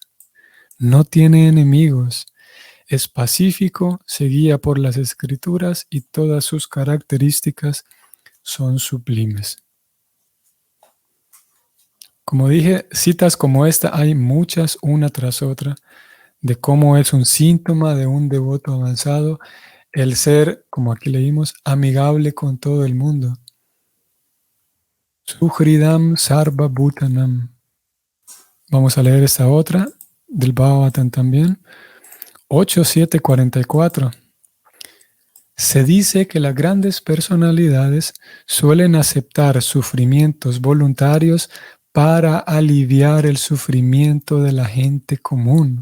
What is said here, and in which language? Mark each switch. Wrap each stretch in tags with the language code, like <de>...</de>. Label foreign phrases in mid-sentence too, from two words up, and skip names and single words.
<es>No tiene enemigos, es pacífico, se guía por las escrituras y todas sus características son sublimes. Como dije, citas como esta hay muchas una tras otra de cómo es un síntoma de un devoto avanzado el ser, como aquí leímos, amigable con todo el mundo.</es> <sa>सुहृदं सर्व भूतानाम्.</sa> <es>Vamos a leer esta otra del Bhagavatam también. 8.7.44. Se dice que las grandes personalidades suelen aceptar sufrimientos voluntarios para aliviar el sufrimiento de la gente común.</es>